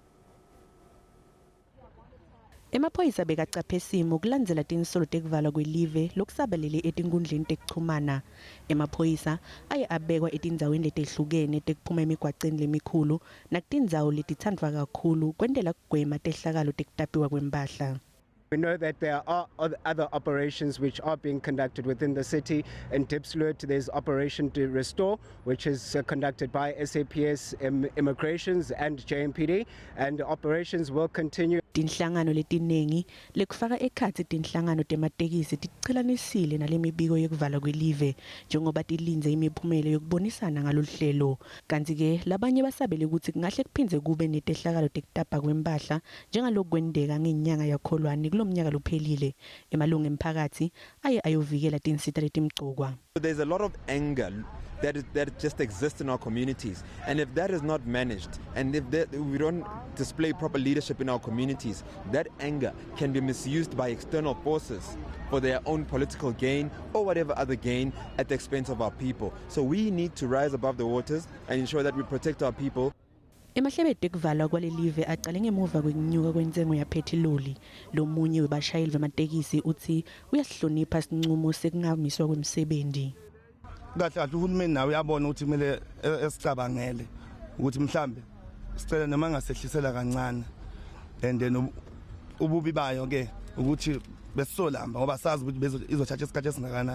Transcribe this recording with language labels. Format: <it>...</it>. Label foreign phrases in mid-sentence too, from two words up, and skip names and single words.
<ss>Emaphoyisa bekacaphe simo kulandzela tinsolo tekuvalwa kwelive lokusabalele etinkundleni tekuchumana. Emaphoyisa aye abekwa etindzaweni letehlukene tekuphuma emigwaceni lemikhulu nakutindzawo letitsandvwa kakhulu kwentela kugwema tehlakalo tekutapiwa kwempahla.</ss> <en>We know that there are other operations which are being conducted within the city. In Diepsloot, there's Operation to Restore, which is conducted by SAPS, Immigrations and JMPD, and operations will continue.</en> <ss>Tinhlangano letinengi lekufaka ekhatsi tinhlangano tematekisi tichelanisile nalemibiko yekuvalwa kwelive njengoba tilinze imiphumela yokubonisana ngaloluhlelo. Kanti ke labanye basabele ukuthi kungahle kuphindze kube netehlakalo tekutapa kwempahla njengaloku kwendeka ngenyanga yakholwane kulomnyaka lophelile. Emalunga emphakathi aye ayovikela tinsita letimgcokwa.</ss> <en>There's a lot of anger that just exists in our communities, and if that is not managed, and if we don't display proper leadership in our communities, that anger can be misused by external forces for their own political gain or whatever other gain at the expense of our people. So we need to rise above the waters and ensure that we protect our people.</en> <ss>Emahlebe tekuvalwa kwalelive aqale ngemuva kwenyuka kwentengo yaphethiloli. Lomunye webashayeli bematekisi uthi uyasihlonipha sinqumo sekungamiswa kwemsebenzi.</ss> <zu>Kahle uhulumeni nawe uyabona ukuthi kumele esicabangele ukuthi mhlambe sicela noma ngasehlisela kancane</zu> <en>and then</en> <zu>ububi bayo ke ukuthi besolamba ngoba sazi ukuthi izothatha isikhathi esingakanani.</zu>